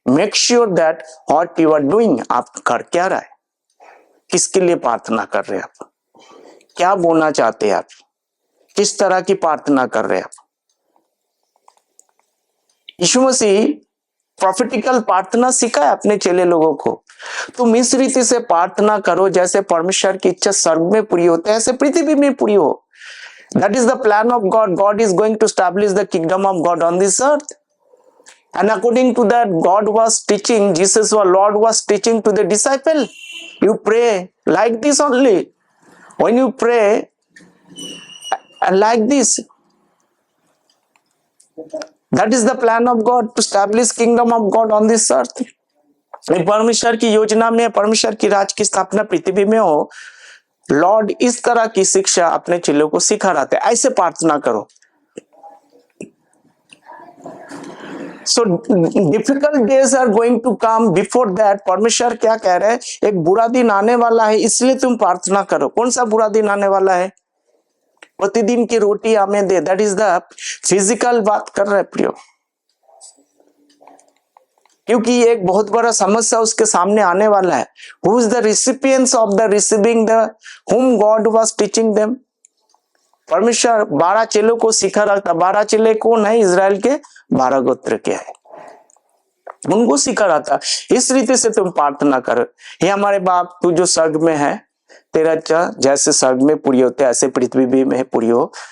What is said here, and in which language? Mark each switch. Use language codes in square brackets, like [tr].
[en] make sure that what you are doing, [hi] आप कर क्या रहा है, किसके लिए प्रार्थना कर रहे हैं आप, क्या बोलना चाहते हैं आप, किस तरह की प्रार्थना कर रहे हैं आप। यीशु मसीह प्रोफेटिकल प्रार्थना सिखाए अपने चेले लोगों को। तुम इस रीति से प्रार्थना करो जैसे परमेश्वर की इच्छा स्वर्ग में पूरी होती है ऐसे पृथ्वी में पूरी हो। [en] That is the plan of God. God is going to establish the kingdom of God on this earth. And according to that, God was teaching, Jesus or Lord was teaching to the disciple. You pray like this only. When you pray and like this, that is the plan of God to establish kingdom of God on this earth. [hi] परमेश्वर की योजना में, परमेश्वर की राज की स्थापना पृथ्वी में हो। लॉर्ड इस तरह की शिक्षा अपने चेलों को सिखा रहा था, ऐसे प्रार्थना करो। [en] So difficult days are going to come. Before that, [hi] परमेश्वर क्या कह रहे हैं? एक बुरा दिन आने वाला है, इसलिए तुम प्रार्थना करो। कौन सा बुरा दिन आने वाला है? प्रतिदिन की रोटी हमें दे। [en] that is the physical [hi] बात कर रहे प्रियो, क्योंकि एक बहुत बड़ा समस्या उसके सामने आने वाला है। [en] Who is the recipients of the receiving the whom God was teaching them? [hi] परमेश्वर 12 चेलों को सिखा रहा था। 12 चेले कौन है? इजराइल के 12 गोत्र के है, उनको सिखा रहा था। इस रीति से तुम प्रार्थना करो, हे हमारे बाप तू जो स्वर्ग में है, तेरा इच्छा जैसे स्वर्ग में पूरी होती है ऐसे पृथ्वी में पूरी हो।